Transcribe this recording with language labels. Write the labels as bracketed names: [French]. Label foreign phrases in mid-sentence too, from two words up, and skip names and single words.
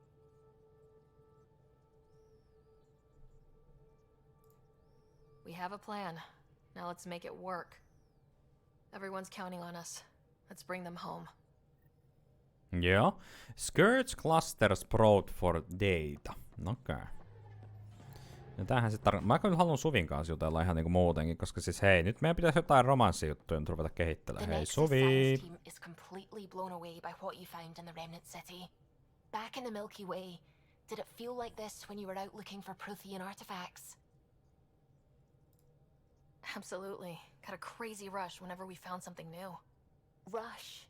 [English] We have a plan. Now let's make it work. Everyone's counting on us. Let's bring them home. [Finnish] Joo. [English] Scourge clusters probe for data. [Finnish] Okei. Okay. Ja tämähän sit mä kyllä haluan Suvin kanssa jutella ihan niinku muutenkin, koska siis hei, nyt meidän pitäisi jotain romanssijuttuja nyt ruveta kehittelemään. Hei Suvi! [English] The team is completely blown away by what you found in the Remnant City. Back in the Milky Way, did it feel like this when you were out looking for Prothean artifacts? Absolutely. Got a crazy rush whenever we found something new. Rush?